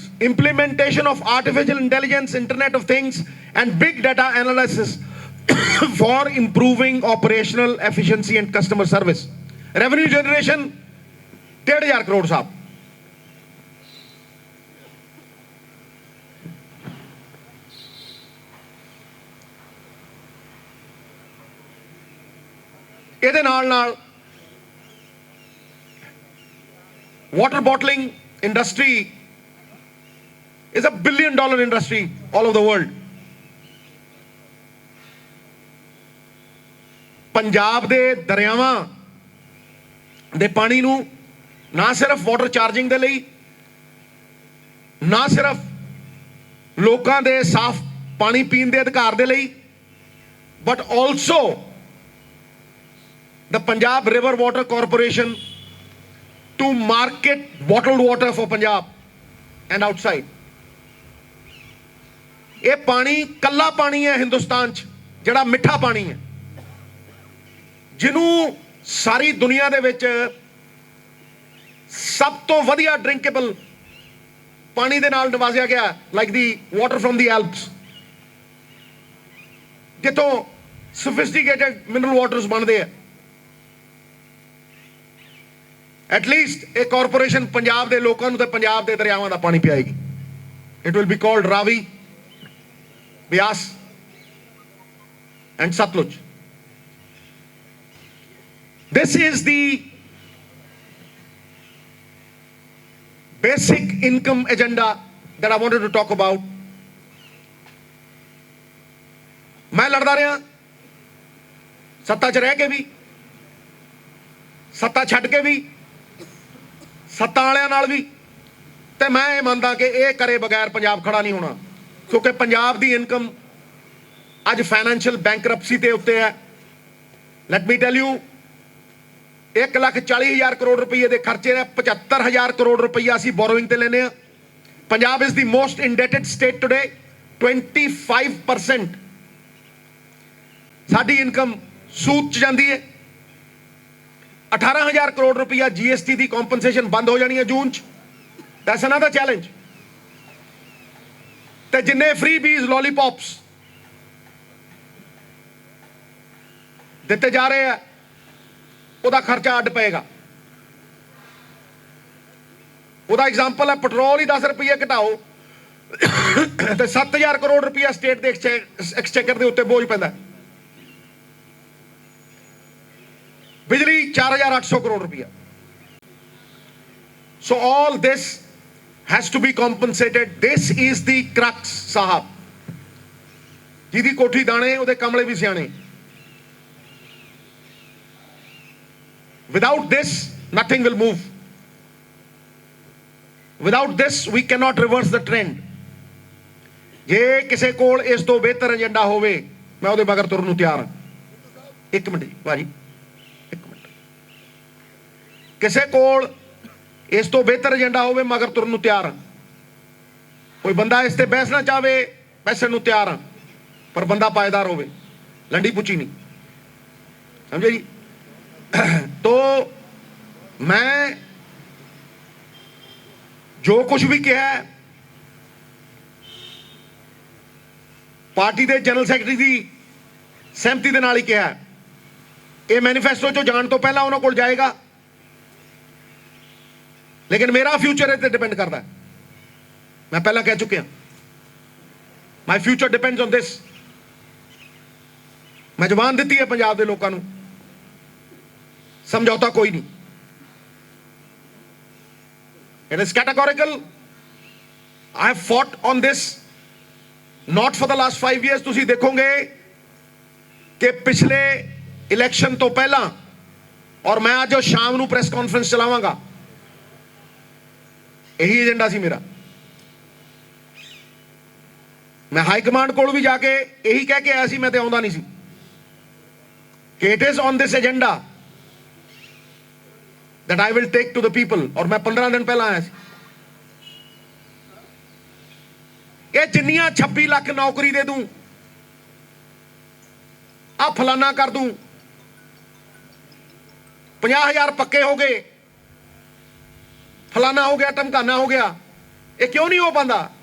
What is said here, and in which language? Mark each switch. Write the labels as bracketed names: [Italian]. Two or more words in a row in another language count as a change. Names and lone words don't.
[English] Implementation of artificial intelligence, Internet of Things and big data analysis for improving operational efficiency and customer service. Revenue generation 1,500 crore साहब। [Punjabi] ਇਹਦੇ ਨਾਲ [English] water bottling industry is a $1 billion industry all over the world. [Punjabi] ਪੰਜਾਬ ਦੇ ਦਰਿਆਵਾਂ ਦੇ ਪਾਣੀ ਨੂੰ ਨਾ ਸਿਰਫ [English] water charging [Punjabi] ਦੇ ਲਈ, ਨਾ ਸਿਰਫ ਲੋਕਾਂ ਦੇ ਸਾਫ ਪਾਣੀ ਪੀਣ ਦੇ ਅਧਿਕਾਰ ਦੇ ਲਈ, [English] but also the Punjab River Water Corporation to market bottled water for Punjab and outside. [Punjabi] ਏ ਪਾਣੀ ਕੱਲਾ ਪਾਣੀ ਹੈ ਹਿੰਦੁਸਤਾਨ ਚ ਜਿਹੜਾ ਮਿੱਠਾ ਪਾਣੀ ਹੈ, ਜਿਨ੍ਹੋਂ ਸਾਰੀ ਦੁਨੀਆ ਦੇ ਵਿੱਚ ਸਭ ਤੋਂ ਵਧੀਆ ਡ੍ਰਿੰਕੇਬਲ ਪਾਣੀ ਦੇ ਨਾਲ ਨਿਵਾਜਿਆ ਗਿਆ, [English] like the water from the Alps, [Punjabi] ਜਿੱਥੋਂ [English] sophisticated mineral waters [Punjabi] ਬਣਦੇ ਹੈਂ। [Hindi] एटलीस्ट एक कॉरपोरेशन पंजाब के लोगों को पंजाब के दरियावां का पानी पियाएगी। [English] It will be called Ravi, Bias, and Satluj. This is the basic income agenda that I wanted to talk about. [Punjabi] ਮੈਂ ਲੜਦਾ ਰਿਹਾ ਸੱਤਾ ਚ ਰਹਿ ਕੇ ਵੀ, ਸੱਤਾ ਛੱਡ ਕੇ ਵੀ, ਸੱਤਾ ਵਾਲਿਆਂ ਨਾਲ ਵੀ, ਤੇ ਮੈਂ ਏ ਮੰਨਦਾ ਕਿ ਏ ਕਰੇ ਬਗੈਰ ਪੰਜਾਬ ਖੜ੍ਹਾ ਨਹੀਂ ਹੋਣਾ, ਕਿਉਂਕਿ ਪੰਜਾਬ ਦੀ ਇਨਕਮ ਅੱਜ [English] financial bankruptcy [Punjabi] ਤੇ ਉੱਤੇ ਹੈ. [English] let me tell you, [Punjabi] 1,40,000 ਕਰੋੜ ਰੁਪਏ ਕੇ ਖਰਚੇ ਨੇ 75,000 ਕਰੋੜ ਰੁਪਇਆ ਅਸੀ ਬੋਰੋਇੰਗ ਤੇ ਲੈਣੇ. [English] Punjab is the most indebted state today. [Punjabi] 25% ਸਾਡੀ ਇਨਕਮ ਸੂਦ ਚ ਜਾਤੀ ਹੈ. 18,000 ਕਰੋੜ ਰੁਪਇਆ GST ਕੀ ਕੌਮਪਨਸੇਸ਼ਨ ਬੰਦ ਹੋ ਜਾਣੀ ਹੈ ਜੂਨ ਚ. [English] That's another challenge. [Punjabi] ਤੇ ਜਿੰਨੇ [English] freebies lollipops [Punjabi] ਦਿੱਤੇ ਜਾ ਰਹੇ ਹੈਂ ਉਹਦਾ ਖਰਚਾ ਅੱਡ ਪਏਗਾ. ਉਹਦਾ ਐਗਜ਼ਾਮਪਲ ਹੈ ਪੈਟਰੋਲ ਹੀ 10 ਰੁਪਏ ਘਟਾਓ ਤੇ 7,000 ਕਰੋੜ ਰੁਪਇਆ ਸਟੇਟ ਦੇ ਐਕਸਚੇਕਰ ਦੇ ਉੱਤੇ ਬੋਝ ਪੈਂਦਾ. ਬਿਜਲੀ 4,800 ਕਰੋੜ ਰੁਪਇਆ. [English] So all this has to be compensated. This is the crux, [Punjabi] ਸਾਹਿਬ. ਜਿਹਦੀ ਕੋਠੀ ਦਾਣੇ ਉਹਦੇ ਕਮਲੇ ਵੀ ਸਿਆਣੇ. [English] Without this, nothing will move. Without this, we cannot reverse the trend. [Punjabi] ਜੇ ਕਿਸੇ ਕੋਲ ਇਸ ਤੋਂ ਬਿਹਤਰ ਏਜੰਡਾ ਹੋਵੇ, ਮੈਂ ਉਹਦੇ ਮਗਰ ਤੁਰਨ ਨੂੰ ਤਿਆਰ ਹਾਂ. ਇੱਕ ਮਿੰਟ ਜੀ ਭਾਜੀ, ਇੱਕ ਮਿੰਟ. ਕਿਸੇ ਕੋਲ ਇਸ ਤੋਂ ਬਿਹਤਰ ਏਜੰਡਾ ਹੋਵੇ, ਮਗਰ ਤੁਰਨ ਨੂੰ ਤਿਆਰ ਹਾਂ. ਕੋਈ ਬੰਦਾ ਇਸ ਤੇ ਬਹਿਸ ਨਾ ਚਾਹਵੇ, ਬਹਿਸਣ ਨੂੰ ਤਿਆਰ ਹਾਂ, ਪਰ ਬੰਦਾ ਪਾਏਦਾਰ ਹੋਵੇ, ਲੰਡੀ ਪੁੱਛੀ ਨਹੀਂ. ਸਮਝੇ ਜੀ? [Hindi] तो मैं जो कुछ भी कहा है, पार्टी के [English] general secretary [Hindi] की सहमति के नाल ही कहा है. ये मैनीफेस्टो चो जाने तो पहला उन्होंने को जाएगा, लेकिन मेरा फ्यूचर इस डिपेंड करता है. मैं पहला कह चुके हैं, [English] my future depends on this. [Hindi] मैं जबान दी है पंजाब के लोगों को, समझौता कोई नहीं. [English] It is categorical. I have fought on this not for the last 5 years. [Punjabi] ਤੁਸੀਂ ਦੇਖੋਗੇ ਕਿ ਪਿਛਲੇ ਇਲੈਕਸ਼ਨ ਤੋਂ ਪਹਿਲਾਂ, ਔਰ ਮੈਂ ਅੱਜ ਸ਼ਾਮ ਨੂੰ [English] press conference [Punjabi] ਚਲਾਵਾਂਗਾ, ਯਹੀ ਏਜੰਡਾ ਸੀ ਮੇਰਾ. ਮੈਂ [English] high command [Punjabi] ਕੋਲ ਵੀ ਜਾ ਕੇ ਯਹੀ ਕਹਿ ਕੇ ਆਇਆ ਸੀ, ਮੈਂ ਤਾਂ ਆਉਂਦਾ ਨਹੀਂ ਸੀ, ਕਿ [English] it is on this agenda that I will take to the people. [Hindi] और मैं 15 दिन पहला आया. [Punjabi] ਏ ਜਿੰਨੀਆਂ 26 ਲਾਖ ਨੌਕਰੀ ਦੇ ਦੂੰ, ਆ ਫਲਾਣਾ ਕਰ ਦੂੰ, 50,000 ਪੱਕੇ ਹੋ ਗਏ, ਫਲਾਣਾ ਹੋ ਗਿਆ, ਟਮਕਾਣਾ ਹੋ ਗਿਆ, ਏ ਕਿਉਂ ਨਹੀਂ ਹੋ ਪਾਤਾ?